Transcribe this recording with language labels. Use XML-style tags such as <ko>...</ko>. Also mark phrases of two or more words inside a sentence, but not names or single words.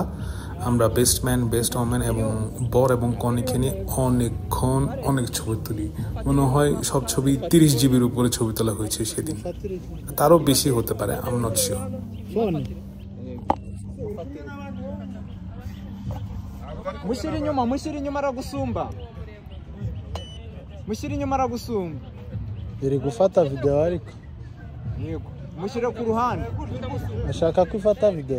<bn>আমরা</bn> <en>best man, best woman</en> <bn>এবং বর এবং কনেকে নিয়ে অনেকক্ষণ অনেক ছবি তুলি। মনে হয় সব ছবি 30 জিবির উপরে ছবি তোলা হয়েছে সেদিন, তারও বেশি হতে পারে,</bn> <en>I am not sure.</en> <rw>mushyira inyuma aragusumba, mushyira inyuma aragusumba. Iri gufata video ariko. Yego, mushyira ku ruhande. Ashaka kwifata video.</rw>